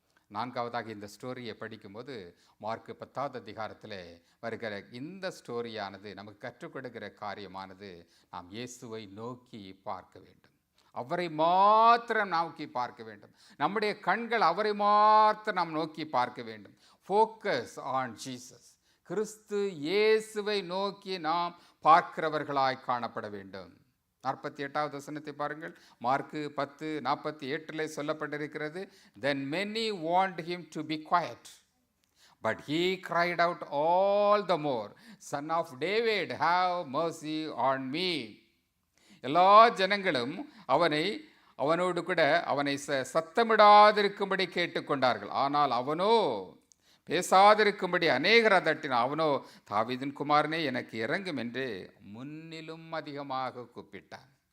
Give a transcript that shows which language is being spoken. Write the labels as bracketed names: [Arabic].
[Tamil] 4வதாக இந்த ஸ்டோரியை படிக்கும்போது மார்க் 10வது அதிகாரத்தில் வருகிற இந்த ஸ்டோரியானது நமக்கு கற்றுக் கொடுக்கிற காரியமானது, நாம் இயேசுவை நோக்கி பார்க்க வேண்டும், அவரை மாத்திரம் நோக்கி பார்க்க வேண்டும். நம்முடைய கண்கள் அவரை மாத்திரம் நாம் நோக்கி பார்க்க வேண்டும். [English] Focus on Jesus. [Tamil] கிறிஸ்து இயேசுவை நோக்கி நாம் பார்க்கிறவர்களாய் காணப்பட வேண்டும். 48வது வசனத்தை பாருங்கள். மார்க் 10:48 சொல்லப்பட்டிருக்கிறது, [English] then many warned him to be quiet, but he cried out all the more, Son of David, have mercy on me. [Tamil] எல்லா ஜனங்களும் அவனோடு கூட அவனை சத்தமிடாதிருக்கும்படி கேட்டுக்கொண்டார்கள். ஆனால் அவனோ பேசாதிருக்கும்படி அநேகர் அதட்டினான். அவனோ, தாவீதின் குமாரனே, எனக்கு இறங்கும் என்று முன்னிலும் அதிகமாக கூப்பிட்டான்.